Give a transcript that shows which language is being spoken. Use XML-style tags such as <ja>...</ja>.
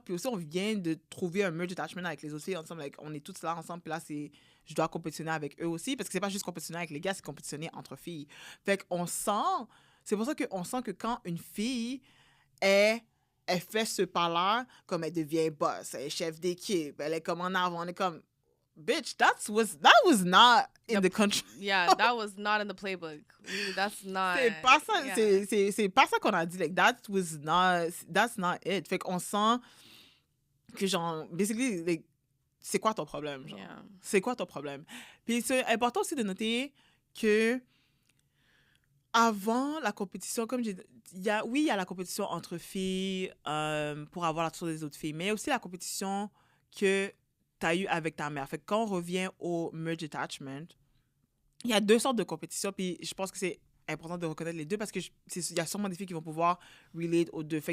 <fr>Puis aussi, on vient de trouver un merge attachment avec les autres filles ensemble. Like, on est toutes là ensemble. Puis là, je dois compétitionner avec eux aussi. Parce que c'est pas juste compétitionner avec les gars, c'est compétitionner entre filles. Fait qu'on sent... C'est pour ça qu'on sent que quand une fille, elle fait ce pas-là, comme elle devient boss, elle est chef d'équipe, elle est comme en avant, on est comme...</fr> <en>Bitch, that was not in the country. Yeah, that was not in the playbook. That's not...</en> <fr>C'est pas ça, c'est pas ça qu'on a dit.</fr> <en>Like, that's not it.</en> <fr>Fait qu'on sent que, genre, basically, like, c'est quoi ton problème, genre?</fr> <en>Yeah.</en> <fr>C'est quoi ton problème? Puis c'est important aussi de noter que avant la compétition, comme j'ai dit, il y a la compétition entre filles pour avoir la tour des autres filles, mais il y a aussi la compétition que tu as eue avec ta mère. Fait que quand on revient au merge attachment, il y a deux sortes de compétition, puis je pense que c'est important de reconnaître les deux parce qu'il y a sûrement des filles qui vont pouvoir relate aux deux.</fr>